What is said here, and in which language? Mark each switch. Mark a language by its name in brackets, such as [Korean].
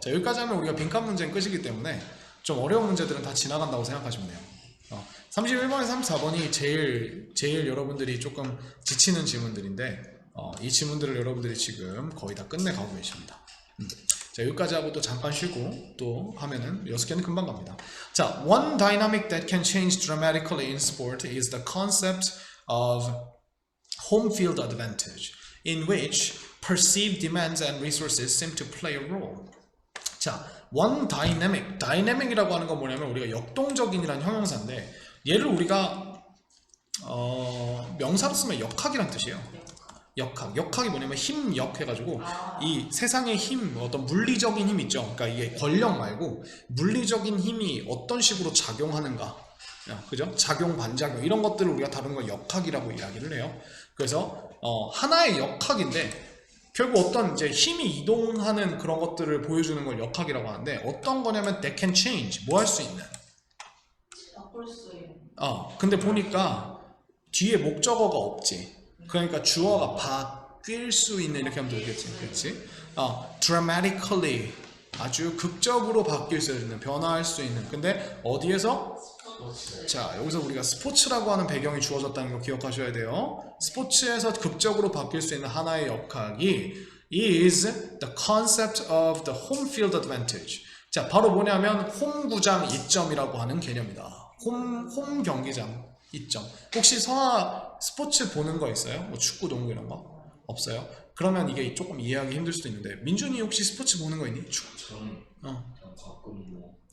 [Korean] 자, 여기까지 하면 우리가 빈칸 문제는 끝이기 때문에 좀 어려운 문제들은 다 지나간다고 생각하시면 돼요. 31번에서 34번이 제일 여러분들이 조금 지치는 질문들인데 이 질문들을 여러분들이 지금 거의 다 끝내가고 계십니다. 자, 여기까지 하고 또 잠깐 쉬고 또 하면은 6개는 금방 갑니다. [English] 자, one dynamic that can change dramatically in sport is the concept of home field advantage, in which perceived demands and resources seem to play a role. [Korean] 자, [English] one dynamic, [Korean] dynamic이라고 하는 건 뭐냐면 우리가 역동적인이라는 형용사인데 얘를 우리가 명사로 쓰면 역학이란 뜻이에요. 역학이 뭐냐면 힘역 해가지고 이 세상의 힘, 어떤 물리적인 힘 있죠. 그러니까 이게 권력 말고 물리적인 힘이 어떤 식으로 작용하는가, 그죠? 작용, 반작용 이런 것들을 우리가 다루는 걸 역학이라고 이야기를 해요. 그래서 하나의 역학인데 결국 어떤 이제 힘이 이동하는 그런 것들을 보여주는 걸 역학이라고 하는데 어떤 거냐면 [English] that can change, [Korean] 뭐 할 수 있는. 바꿀 수 있는. 근데 보니까 뒤에 목적어가 없지. 그러니까 주어가 바뀔 수 있는 이렇게 하면 되겠지. 그렇지? dramatically 아주 극적으로 바뀔 수 있는, 변화할 수 있는. 근데 어디에서? 자, 여기서 우리가 스포츠라고 하는 배경이 주어졌다는 거 기억하셔야 돼요. 스포츠에서 극적으로 바뀔 수 있는 하나의 역학이 [English] is the concept of the home field advantage. [Korean] 자, 바로 뭐냐면 홈구장 이점이라고 하는 개념이다. 홈 경기장 이점. 혹시 서아 스포츠 보는 거 있어요? 뭐 축구, 농구 이런 거? 없어요? 그러면 이게 조금 이해하기 힘들 수도 있는데 민준이 혹시 스포츠 보는 거 있니? 저는 가끔 뭐